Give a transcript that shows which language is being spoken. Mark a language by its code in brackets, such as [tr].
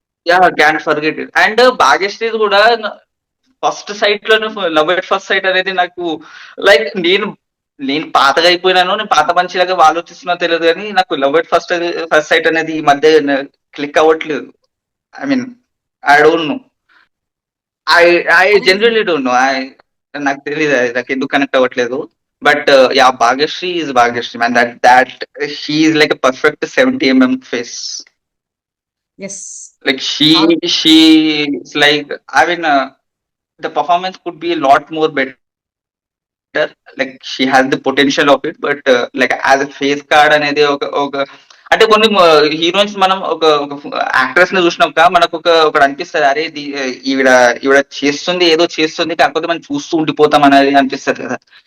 [te] Yeah, [en] Can forget it. [te] And Bhagyashree కూడా first sight లోనే love at first sight అనేది నాకు లైక్ నేను పాతగా అయిపోయినాను, నేను పాత మనిషిలాగా ఆలోచిస్తున్నా తెలియదు కానీ నాకు లవ్ ఎట్ ఫస్ట్ సైట్ అనేది ఈ మధ్య క్లిక్ అవ్వట్లేదు. [en] I mean I don't know, I I generally don't know. [te] నాకు తెలియదు అది నాకు ఎందుకు కనెక్ట్ అవ్వట్లేదు. But yeah, [en] Bhagyashree is Bhagyashree man. That she is like a perfect 70 mm face. Like she's like, I mean, the performance could be a lot more better. Like she has the potential of it, but like as a face card [te] అనేది ఒక అంటే కొన్ని heroines మనం ఒక actress ని చూసినాక మనకు ఒకటి అనిపిస్తుంది, అరే ఈవిడ ఈవిడ చేస్తుంది, ఏదో చేస్తుంది, కాకపోతే మనం చూస్తూ ఉండిపోతాం అనేది అనిపిస్తుంది కదా.